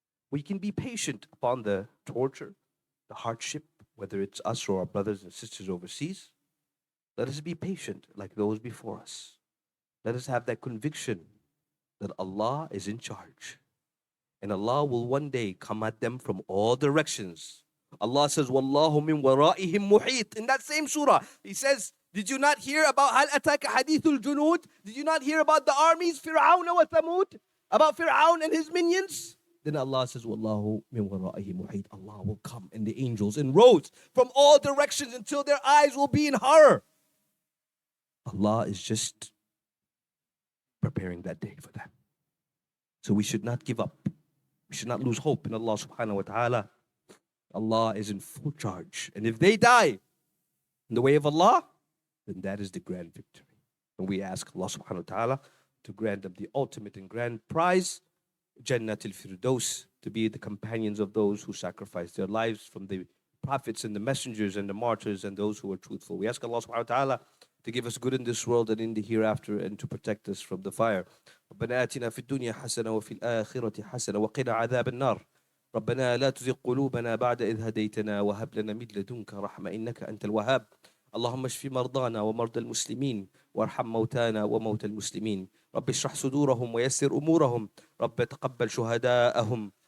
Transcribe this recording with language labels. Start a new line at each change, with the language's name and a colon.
English: We can be patient upon the torture, the hardship, whether it's us or our brothers and sisters overseas. Let us be patient like those before us. Let us have that conviction that Allah is in charge. And Allah will one day come at them from all directions. Allah says,
Arabic: وَاللَّهُ مِنْ وَرَائِهِمْ مُحِيطٌ.
English: In that same surah, He says, did you not hear about
Arabic: هَلْ أَتَاكَ حَدِيثُ الْجُنُودِ?
English: Did you not hear about the armies, Fir'aun wa Thamud? About Fir'aun and his minions? Then Allah says,
Arabic: وَاللَّهُ مِنْ وَرَائِهِ مُحِيطٌ.
English: Allah will come and the angels in rows from all directions until their eyes will be in horror. Allah is just preparing that day for them. So we should not give up. We should not lose hope in Allah subhanahu wa ta'ala. Allah is in full charge. And if they die in the way of Allah, then that is the grand victory. And we ask Allah subhanahu wa ta'ala to grant them the ultimate and grand prize, Jannat al-Firdaus, to be the companions of those who sacrificed their lives, from the prophets and the messengers and the martyrs and those who were truthful. We ask Allah subhanahu wa ta'ala to give us good in this world and in the hereafter, and to protect us from the fire.
Arabic: ربنا آتنا في الدنيا حسنة وفي الآخرة حسنة وقنا عذاب النار. ربنا لا تزغ قلوبنا بعد إذ هديتنا وهب لنا من لدنك رحمة إنك أنت الوهاب. اللهم اشف مرضانا ومرضى المسلمين وارحم موتانا وموتى المسلمين. رب اشرح صدورهم ويسر أمورهم. رب تقبل شهداءهم.